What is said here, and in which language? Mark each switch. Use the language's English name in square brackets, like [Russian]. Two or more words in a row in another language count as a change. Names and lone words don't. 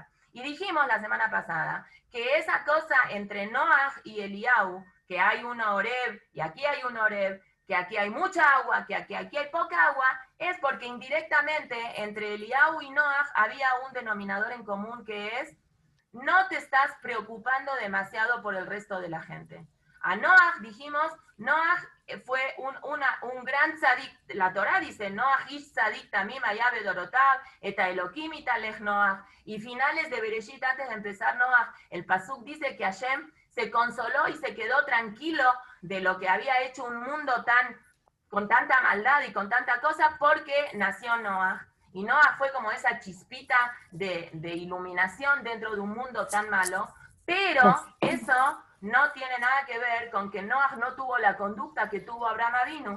[Spanish] Y dijimos la semana pasada que esa cosa entre Noah y Eliyahu, que hay un Oreb y aquí hay un Oreb, que aquí hay mucha agua, que aquí hay poca agua, es porque indirectamente entre Eliyahu y Noah había un denominador en común que es: no te estás preocupando demasiado por el resto de la gente. A Noah dijimos, Noah fue un gran tzadik. La Torah dice, [Hebrew] נח איש צדיק תמים היה בדורותיו את האלהים התהלך נח. [Spanish] Y finales de Bereshit, antes de empezar Noah, el pasuk dice que Hashem se consoló y se quedó tranquilo de lo que había hecho un mundo con tanta maldad y con tanta cosa, porque nació Noah. Y Noah fue como esa chispita de iluminación dentro de un mundo tan malo, pero eso no tiene nada que ver con que Noah no tuvo la conducta que tuvo Abraham Avinu.